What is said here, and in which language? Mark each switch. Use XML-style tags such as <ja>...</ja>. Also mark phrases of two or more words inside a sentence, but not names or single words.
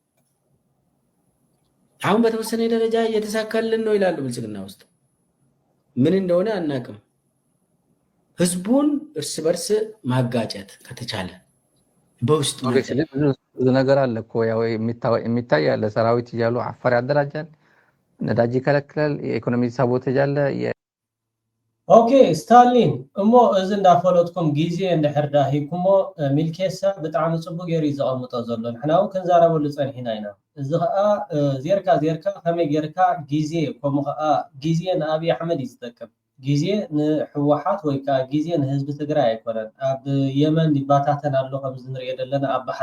<am>አሁን በተወሰነ ደረጃ እየተሳካልን ነው ይላሉ ብልጽግና ውስጥ። ምን እንደሆነ አናቅም። ህዝቡን እርስ በርስ ማጋጨት ከተቻለ በውስጥ ብዙ ነገር አለ እኮ ያው የሚታይ ያለ ሰራዊት እያሉ አፋር ያደራጃል፣ ነዳጅ ይከለክላል፣ የኢኮኖሚ ሳቦቴጅ አለ።</am> <ti>ኦኬ ስታሊን እሞ እዚ እንዳፈለጥኩም ጊዜ እንድሕር ዳሂኩሞ ሚልኬሳ ብጣዕሚ ፅቡቅ ገይሩ ዘቐምጦ ዘሎ ንሕና እውን ክንዛረበሉ ፀኒሕና ኢና። እዚ ከዓ ዜርካ ከመይ ጌርካ ጊዜ ከምኡ ከዓ ጊዜ ንኣብይ ኣሕመድ እዩ ዝጠቅም፣ ጊዜ ንሕወሓት ወይ ከዓ ጊዜ ንህዝቢ ትግራይ ኣይኮነን። ኣብ የመን ይባታተን ኣሎ ከምዚ ንሪኦ ዘለና ኣብ ባሕሪ፣</ti>